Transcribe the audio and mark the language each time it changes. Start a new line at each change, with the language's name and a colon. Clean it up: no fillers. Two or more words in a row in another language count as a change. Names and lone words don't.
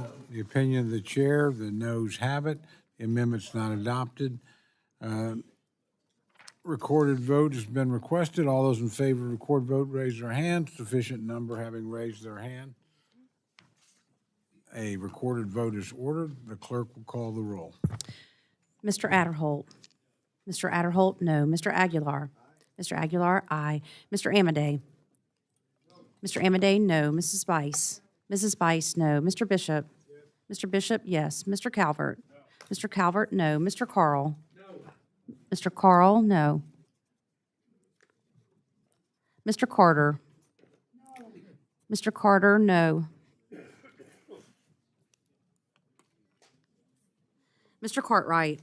English: The opinion of the chair, the noes have it. The amendment's not adopted. Recorded vote has been requested. All those in favor of recorded vote, raise their hand. Sufficient number having raised their hand. A recorded vote is ordered. The clerk will call the roll. Mr. Adderholt. Mr. Adderholt, no. Mr. Aguilar. Mr. Aguilar, aye. Mr. Amadei. Mr. Amadei, no. Mrs. Bice. Mrs. Bice, no. Mr. Bishop. Mr. Bishop, yes. Mr. Calvert. Mr. Calvert, no. Mr. Carl. Mr. Carl, no. Mr. Carter. Mr. Carter, no. Mr. Cartwright.